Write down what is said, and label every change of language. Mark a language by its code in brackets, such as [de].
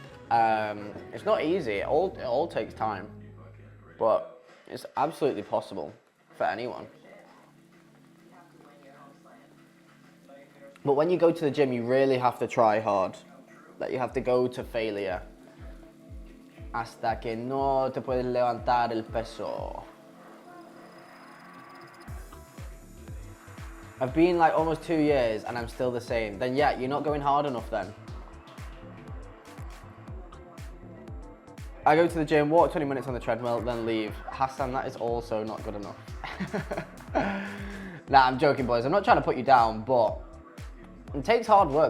[en] It's not easy, it all takes time. But it's absolutely possible for anyone. But when you go to the gym, you really have to try hard. Like, you have to go to failure. [es] Hasta que no te puedes levantar el peso. [en] I've been like almost 2 years and I'm still the same. Then yeah, you're not going hard enough then. I go to the gym, walk 20 minutes on the treadmill, then leave. Hassan, that is also not good enough. Nah, I'm joking, boys. I'm not trying to put you down, but It takes hard work.